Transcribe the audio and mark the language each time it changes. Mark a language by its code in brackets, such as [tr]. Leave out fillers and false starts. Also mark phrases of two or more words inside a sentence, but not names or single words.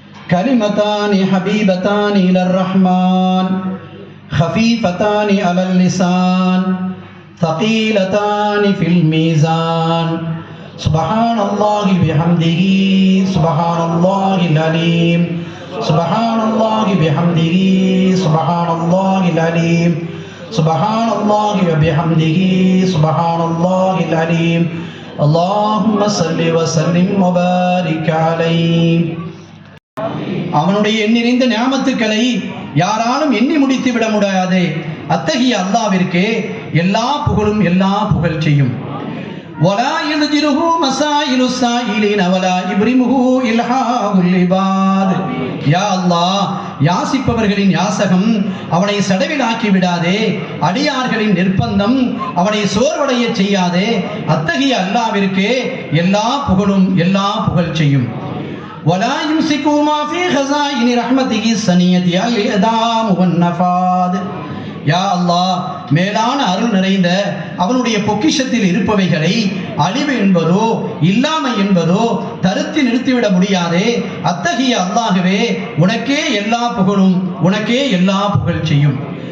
[ar] كلمتان حبيبتان إلى الرحمن خفيفتان على اللسان ثقيلتان في الميزان سبحان الله بحمده سبحان الله العليم سبحان الله بحمده سبحان الله العليم سبحان الله وبحمده سبحان الله العليم اللهم صل وسلم وبارك عليه. [ta] அவனுடைய எண்ணிறைந்த நியாமத்துக்களை யாராலும் எண்ணி முடித்து விட முடியாது. அத்தகைய அல்லாஹ்விற்கு எல்லா புகழும் எல்லா புகழ்ச்சியும். [ar] ولا يذجره مسائل السائلين ولا يبرمه إلحاء العباد. [ta] யா அல்லாஹ், யாசிப்பவர்களின் யாசகம் அவனை சடவிலாக்கி விடாதே, அடியார்களின் நிர்பந்தம் அவனை சோர்வடைய செய்யாதே. அத்தகைய அல்லாஹ்விற்கு எல்லா புகழும் எல்லா புகழ்ச்சியும். [ar] ولا يمسكوا ما في خزائن رحمته السنية الإعدام والنفاذ. [ta] யா அல்லாஹ், மேலான அருள் நிறைந்த அவனுடைய பொக்கிஷத்தில் இருப்பவைகளை அழிவு என்பதோ இல்லாமை என்பதோ தடுத்து நிறுத்திவிட முடியாதே. அத்தகைய அல்லாஹ்வே, உனக்கே எல்லா புகழும் உனக்கே எல்லா புகழ்ச்சியும்.